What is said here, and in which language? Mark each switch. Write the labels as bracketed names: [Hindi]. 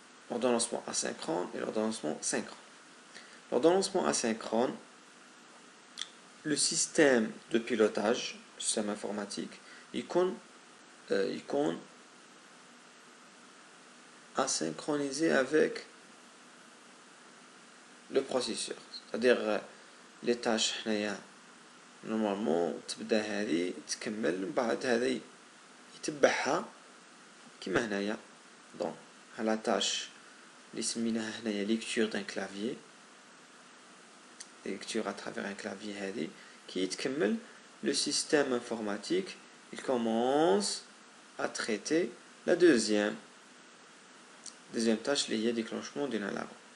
[French] L'ordonnancement asynchrone et l'ordonnancement synchrone. L'ordonnancement asynchrone, le système de pilotage, le système informatique, il compte asynchronisé avec le processeur. C'est-à-dire, les tâches, normalement, [Arabic] تبدأ هذه تكمل بعد هذه يتبعها كما هنايا. [French] Donc, à la tâche [Arabic] اللي سميناها هنايا [French] lecture d'un clavier, lecture à travers un clavier هذه qui [Arabic] يتكمل, [French] le système informatique il commence à traiter la deuxième tâche [Arabic] اللي هي [French] déclenchement d'une alarme.